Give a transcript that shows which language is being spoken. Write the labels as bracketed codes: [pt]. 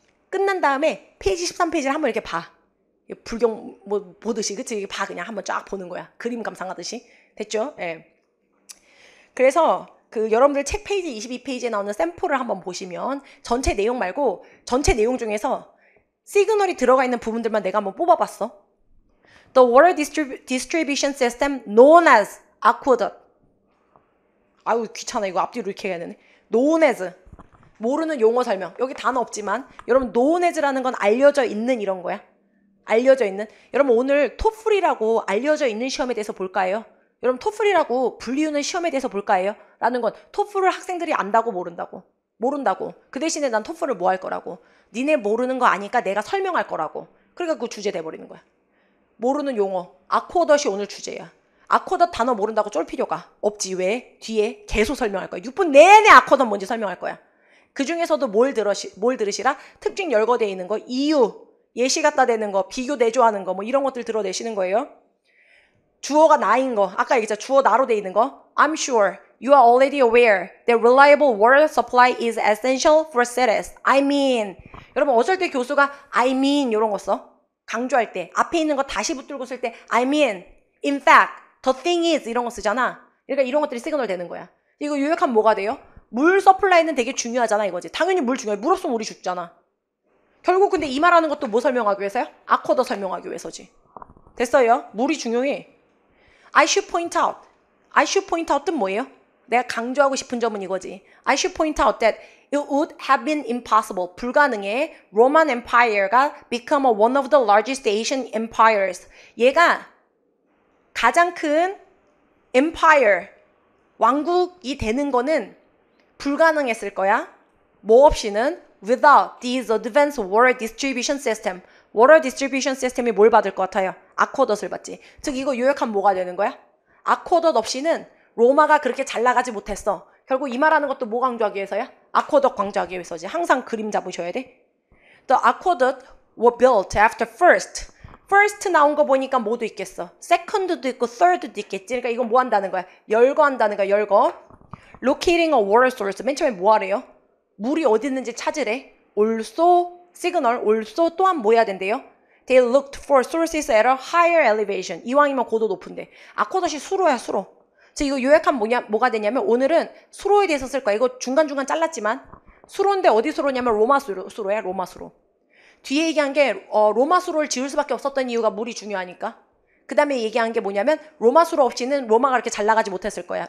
[ko] 끝난 다음에 페이지 13페이지를 한번 이렇게 봐. 불경 보듯이 그치? 봐 그냥 한번 쫙 보는 거야. 그림 감상하듯이. 됐죠? 예. 그래서 여러분들 책 페이지 22페이지에 나오는 샘플을 한번 보시면 전체 내용 말고 전체 내용 중에서 시그널이 들어가 있는 부분들만 내가 한번 뽑아봤어. [en] The water distribution system known as aqueduct. [ko] 아유 귀찮아. 이거 앞뒤로 이렇게 해야 되네. known as. 모르는 용어 설명. 여기 단어 없지만 여러분 known as라는 건 알려져 있는 이런 거야. 알려져 있는. 여러분 오늘 토플이라고 알려져 있는 시험에 대해서 볼까요? 여러분 토플이라고 불리우는 시험에 대해서 볼까요? 라는 건 토플을 학생들이 안다고 모른다고. 그 대신에 난 토플을 뭐 할 거라고. 니네 모르는 거 아니까 내가 설명할 거라고. 그러니까 그 주제 돼버리는 거야. 모르는 용어. 아코더시 오늘 주제야. 아코더 단어 모른다고 쫄 필요가 없지. 왜? 뒤에 계속 설명할 거야. 6분 내내 아코더 뭔지 설명할 거야. 그 중에서도 뭘 들으시라? 특징 열거되어 있는 거, 이유, 예시 갖다 대는 거, 비교 내조하는 거, 이런 것들 들어내시는 거예요. 주어가 나인 거, 아까 얘기했잖아. 주어 나로 돼 있는 거. [en] I'm sure you are already aware that reliable water supply is essential for cities. I mean. [ko] 여러분 어쩔 때 교수가 [en] I mean [ko] 이런 거 써. 강조할 때. 앞에 있는 거 다시 붙들고 쓸 때 [en] I mean, in fact, the thing is [ko] 이런 거 쓰잖아. 그러니까 이런 것들이 시그널 되는 거야. 이거 요약하면 뭐가 돼요? 물 서플라이는 되게 중요하잖아 이거지. 당연히 물 중요해. 물 없으면 우리 죽잖아. 결국 근데 이 말하는 것도 뭐 설명하기 위해서요? 아코더 설명하기 위해서지. 됐어요? 물이 중요해. [en] I should point out. I should point out [ko] 뜻 뭐예요? 내가 강조하고 싶은 점은 이거지. [en] I should point out that it would have been impossible. [ko] 불가능해. [en] Roman Empire가 become one of the largest Asian empires. [ko] 얘가 가장 큰 empire, 왕국이 되는 거는 불가능했을 거야. 뭐 없이는 [en] without these advanced water distribution system. water distribution system [ko] 이 뭘 받을 것 같아요? 아쿼덧을 받지. 즉 이거 요약하면 뭐가 되는 거야? 아쿼덧 없이는 로마가 그렇게 잘 나가지 못했어. 결국 이 말하는 것도 뭐 강조하기 위해서야? 아쿼덧 강조하기 위해서지. 항상 그림 잡으셔야 돼. [en] The aqueduct were built after first. [ko] first 나온 거 보니까 뭐도 있겠어. second도 있고 third도 있겠지. 그러니까 이건 뭐 한다는 거야? 열거한다는 거야. 열거. [en] locating a water source. [ko] 맨 처음에 뭐 하래요? 물이 어디 있는지 찾으래. [en] also signal. [ko] also 또한 뭐 해야 된대요? [en] They looked for sources at a higher elevation. [ko] 이왕이면 고도 높은데. 아쿼덧이 수로야 수로. 즉 이거 요약하면 뭐가 되냐면 오늘은 수로에 대해서 쓸 거야. 이거 중간중간 잘랐지만 수로인데 어디 수로냐면 로마 수로야. 로마 수로. 뒤에 얘기한 게 로마 수로를 지을 수밖에 없었던 이유가 물이 중요하니까. 그 다음에 얘기한 게 뭐냐면 로마 수로 없이는 로마가 그렇게 잘 나가지 못했을 거야.